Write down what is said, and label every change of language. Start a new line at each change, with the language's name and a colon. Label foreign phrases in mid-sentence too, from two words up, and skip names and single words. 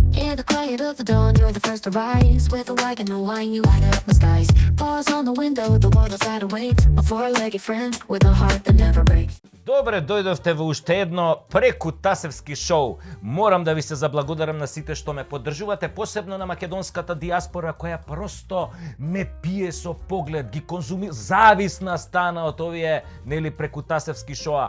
English: In the quiet of the dawn, you're the first to rise. With a wagon and wine, you light up the skies. Bars on the window, the world outside awaits. A four-legged friend with a heart that never breaks.
Macedonian: Добре дојдовте во уште едно прекутасевски шоу. Морам да ви се заблагодарам на сите што ме поддржувате, посебно на македонската диаспора која просто ме пие со поглед, ги конзуми, зависна стана од овие нели прекутасевски шоа.